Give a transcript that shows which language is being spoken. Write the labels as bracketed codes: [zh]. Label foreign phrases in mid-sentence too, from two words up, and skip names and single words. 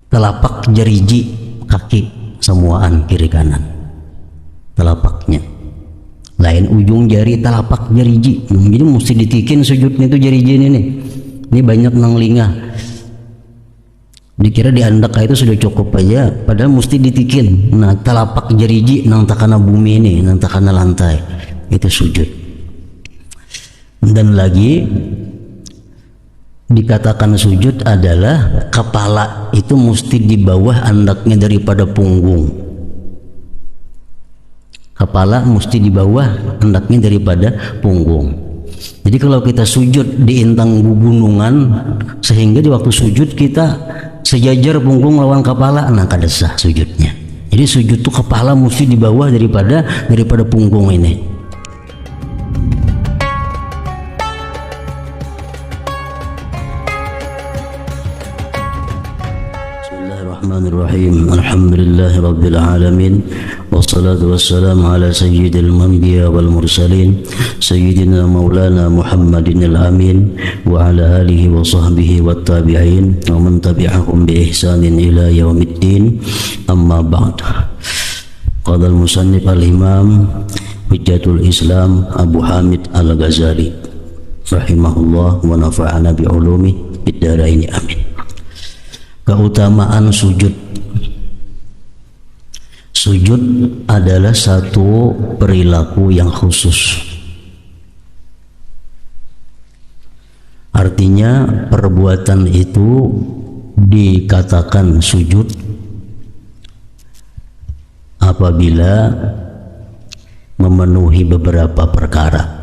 [bjn] telapak jeriji kaki semuaan kiri kanan, telapaknya lain ujung jari telapak jeriji. Jadi mesti ditikin sujudnya itu jeriji ini nih. Ini banyak nang lingah, dikira di andak itu sudah cukup aja, padahal mesti ditikin. Nah telapak jeriji nang takana bumi ini, nang takana lantai, itu sujud. Dan lagi dikatakan sujud adalah kepala itu mesti di bawah andaknya daripada punggung. Kepala mesti di bawah andaknya daripada punggung. Jadi kalau kita sujud di intang gunungan, sehingga di waktu sujud kita sejajar punggung lawan kepala, nah kada sah sujudnya. Jadi sujud tuh kepala mesti di bawah daripada punggung ini. [ar] بسم الله الرحمن الرحيم. الحمد لله رب العالمين والصلاة والسلام على سيد الأنبياء والمرسلين سيدنا مولانا محمد الأمين وعلى آله وصحبه والتابعين ومن تبعهم بإحسان إلى يوم الدين. أما بعد قال المصنف الإمام حجة الإسلام أبو حامد الغزالي رحمه الله ونفعنا بعلومه في الدارين آمين. [id] Keutamaan sujud. Sujud adalah satu perilaku yang khusus. Artinya perbuatan itu dikatakan sujud apabila memenuhi beberapa perkara.